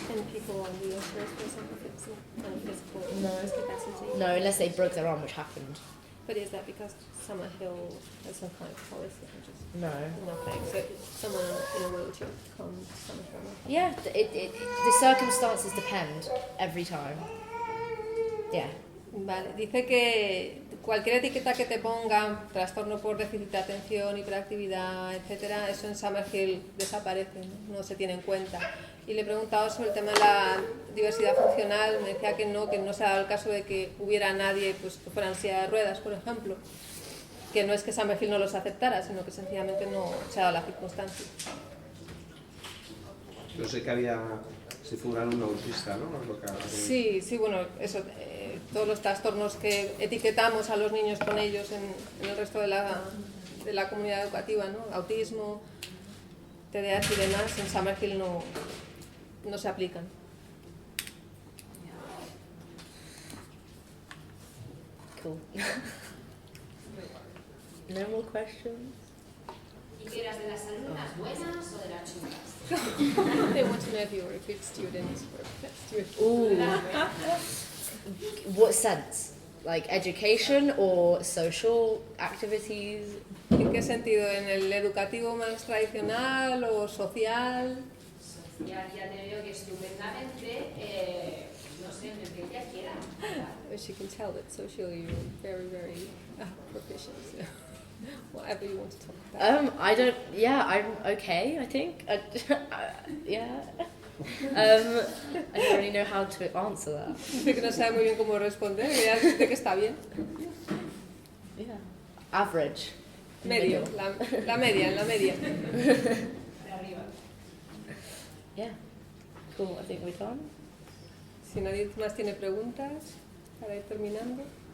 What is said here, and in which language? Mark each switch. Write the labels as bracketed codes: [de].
[en] And people on the insurance for example, if it's kind of physical capacity? No, unless they broke their arm, which happened. But is that because Summerhill has some kind of policy? No. Nothing. So someone in a wheelchair comes to Summerhill? Yeah, the circumstances depend every time. Yeah. [es] Vale, dice que cualquier etiqueta que te pongan, trastorno por déficit de atención, hiperactividad, etcétera, eso en Summerhill desaparece, no se tiene en cuenta. Y le he preguntado sobre el tema de la diversidad funcional, me decía que no se ha dado el caso de que hubiera nadie pues, que fuera en silla de ruedas, por ejemplo, que no es que Summerhill no los aceptara, sino que sencillamente no se ha dado la circunstancia. Yo sé que había, si fuera un autista, ¿no? Sí, bueno, eso, todos los trastornos que etiquetamos a los niños con ellos en el resto de la comunidad educativa, ¿no? Autismo, TDAH y demás, en Summerhill no se aplican. [en] Cool. No more questions? [es] ¿Y qué eras de las alumnas buenas o de las chungas? [en] They want to know if you were a good student or a bad student. Ooh. What sense? Like education or social activities? [es] ¿En qué sentido? ¿En el educativo más tradicional o social? Ya te veo que estupendamente, no sé, en el que ella quiera. [en] She can tell that socially you're very, very proficient. So whatever you want to talk about. I'm okay, I think. Yeah. I don't really know how to answer that. [es] Dice que no sabe muy bien cómo responder, que ya dice que está bien. [en] Yeah. Average. [es] Medio, la media, en la media. [en] Yeah. Cool, I think we're done. [es] Si nadie más tiene preguntas, para ir terminando.